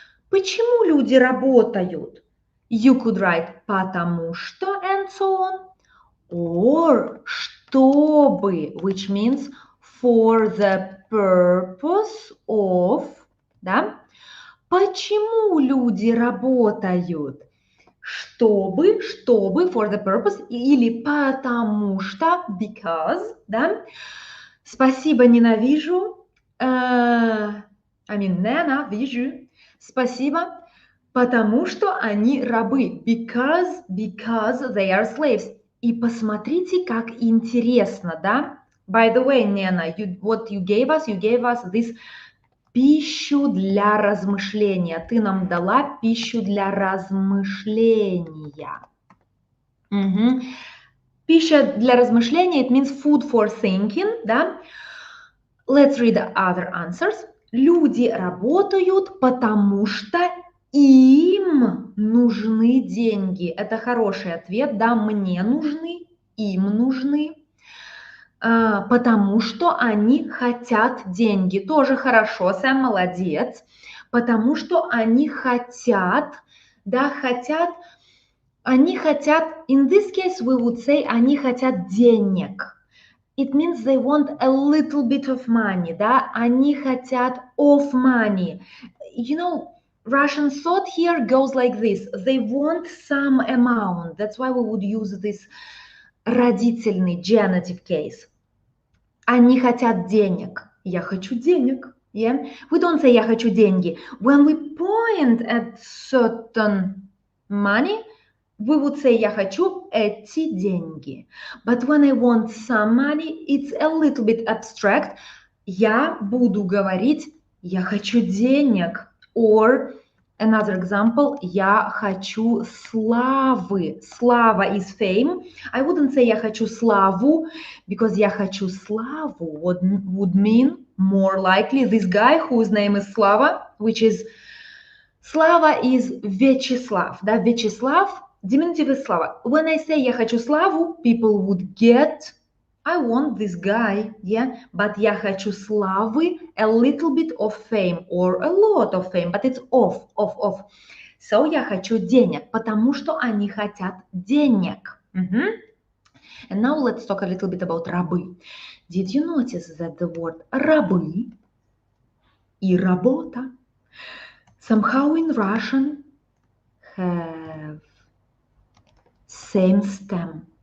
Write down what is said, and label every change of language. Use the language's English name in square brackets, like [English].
[Russian] Почему люди работают? [English] You could write [Russian] потому что [English] and so on. Or чтобы, which means for the purpose of, да? [Russian] Почему люди работают? Чтобы, [English] for the purpose, [Russian] или потому что, because, да? Спасибо, ненавижу. Ненавижу. Спасибо, потому что они рабы. [English] Because they are slaves. [Russian] И посмотрите, как интересно, да? [English] By the way, Nena, what you gave us this [Russian] пищу для размышления. Ты нам дала пищу для размышления. Пища для размышления, [English] it means food for thinking, да? Let's read the other answers. [Russian] Люди работают, потому что им нужны деньги. Это хороший ответ, да, мне нужны, им нужны. Потому что они хотят деньги. Тоже хорошо, Сэм, молодец. Потому что они хотят, да, они хотят, [English] in this case we would say, [Russian] они хотят денег. [English] It means they want a little bit of money, [Russian] да, они хотят [English] of money. You know, Russian thought here goes like this. They want some amount. That's why we would use this родительный genitive case. [Russian] Они хотят денег. Я хочу денег. Yeah? [English] We don't say [Russian] я хочу деньги. [English] When we point at certain money, we would say [Russian] я хочу эти деньги. [English] But when I want some money, it's a little bit abstract. [Russian] Я буду говорить я хочу денег. [English] Or another example, [Russian] я хочу славы. [English] Слава is fame. I wouldn't say [Russian] я хочу славу, [English] because я хочу славу would mean more likely this guy whose name is Slava, which is Slava is Vyacheslav. Да, Vyacheslav, diminutive is Slava. When I say [Russian] я хочу славу, [English] people would get I want this guy, yeah, but [Russian] я хочу славы, [English] a little bit of fame or a lot of fame, but it's off. [Russian] So я хочу денег, потому что они хотят денег. [English] And now let's talk a little bit about рабы. Did you notice that the word [Russian] рабы и работа [English] somehow in Russian have same stem?